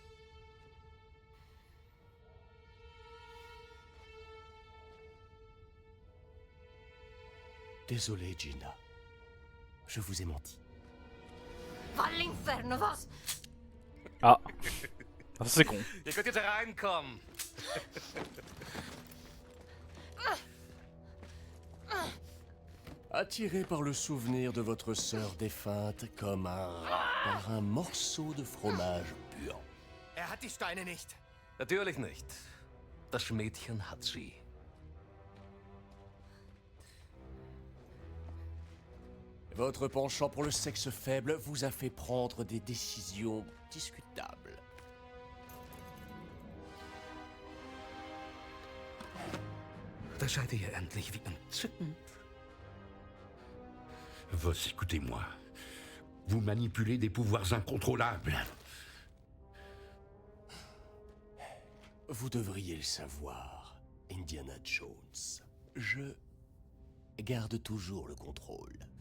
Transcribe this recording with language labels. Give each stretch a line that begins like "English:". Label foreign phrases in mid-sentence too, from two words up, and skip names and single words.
French: Désolé, Gina. Je vous ai menti. Va à l'inferno, Voss. Ah. Ah, ça c'est con.
German: Ihr könnt jetzt reinkommen.
French: Attiré par le souvenir de votre sœur défunte comme un rat par un morceau de fromage puant.
German: Er hat die Steine nicht. Natürlich nicht. Das Mädchen hat sie.
French: Votre penchant pour le sexe faible vous a fait prendre des décisions discutables.
German: Da seid ihr endlich wie entzückend.
French: Voss, écoutez-moi. Vous manipulez des pouvoirs incontrôlables. Vous devriez le savoir, Indiana Jones. Je garde toujours le contrôle.